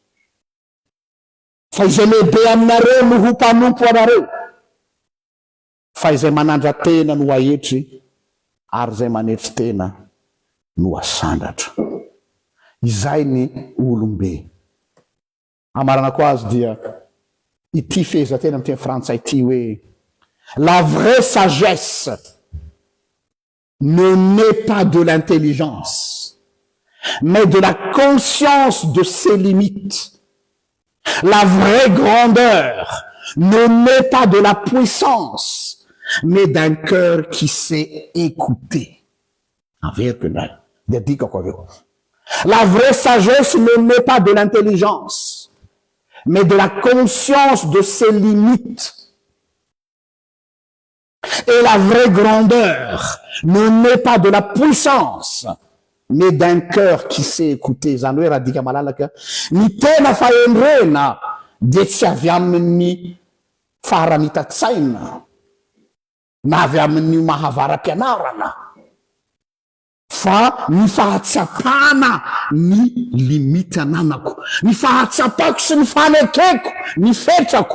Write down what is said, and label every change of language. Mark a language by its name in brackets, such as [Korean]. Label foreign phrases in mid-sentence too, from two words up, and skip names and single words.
[Malagasy] Fa izay lehibe aminareo no ho mpanompo anareo, fa izay manandra tena no ahetry, ary izay manetry tena no asandatra. Izay ny olombe. Amarana koa azy dia ity feheza tena amin'ny teny frantsay ity hoe [French] la vraie sagesse ne naît pas de l'intelligence, mais de la conscience de ses limites. La vraie grandeur ne naît pas de la puissance, mais d'un cœur qui sait écouter. La vraie sagesse ne naît pas de l'intelligence, mais de la conscience de ses limites. Et la vraie grandeur ne naît pas de la puissance, mais d'un cœur qui sait écouter. [Malagasy] Zany hoe raha dika malalaka, ny tena fahendrena dia tsy avy amin'ny faharanita-tsaina na avy amin'ny mahavara-pianarana, fa ny fahatsapana ny limity ananako, ny fahatsapako sy ny fanekeko, ny fetrako.